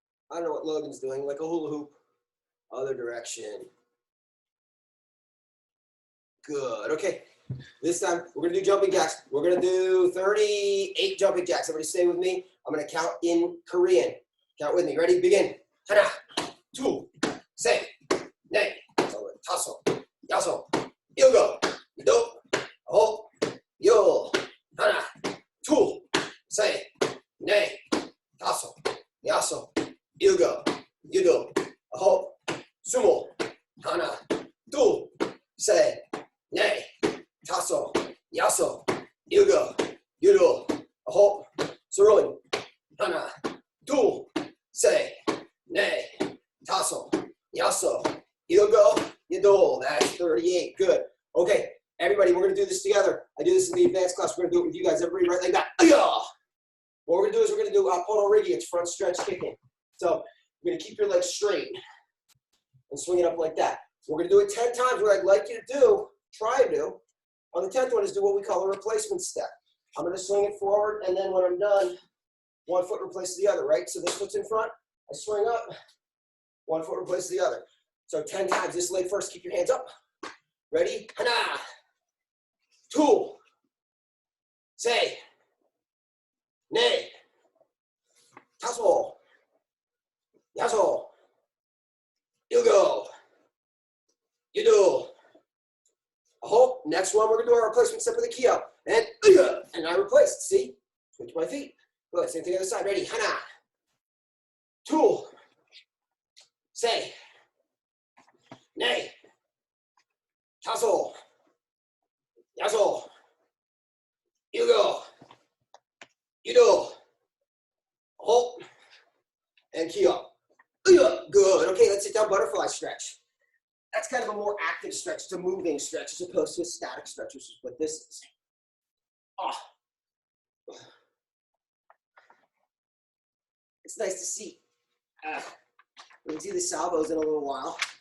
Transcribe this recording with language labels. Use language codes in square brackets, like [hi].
[en] I don't know what Logan's doing. Like a hula hoop. Other direction. Good. Okay. This time, we're going to do jumping jacks. We're going to do 38 jumping jacks. Everybody stay with me. I'm going to count in Korean. Count with me. Ready? Begin. [ko] 하나, 둘, 셋, 넷, 다섯, 여섯, 일곱, 여덟, 아홉, 열. 하나, 둘, 셋, 넷, 다섯, 여섯, 일곱, 여덟, 아홉, 스물. 하나, 둘, 셋, 넷, 다섯, 여섯, 일곱, 여덟, 아홉, 서른. 하나, 둘, 셋, 넷, 다섯, 여섯, 일곱, 여덟. [en] That's 38. Good. Okay, everybody, we're going to do this together. I do this in the advanced class. We're going to do it with you guys. Everybody right like that. What we're going to do is we're going to do Ponorigi. It's front stretch kicking. So you're going to keep your legs straight and swing it up like that. We're going to do it 10 times. What I'd like you to do, try to do, on the 10th one is do what we call a replacement step. I'm going to swing it forward, and then when I'm done, one foot replaces the other, right? So this foot's in front. I swing up, one foot replaces the other. So 10 times. This leg first. Keep your hands up. Ready? [ko] 하나, 둘, 셋, 넷, 다섯, 여섯, 일곱, 여덟, 아홉. [en] Next one, we're going to do our replacement step with a key up. And I replaced. See? Switch my feet. Good. Same thing on the other side. Ready? [ko] 하나, 둘, 셋, 넷, 다섯, 여섯, 일곱, 여덟, 아홉, [en] and key up. Good. Okay, let's sit down butterfly stretch. That's kind of a more active stretch. It's a moving stretch as opposed to a static stretch, which is what this is. It's nice to see. We can see the salvos in a little while.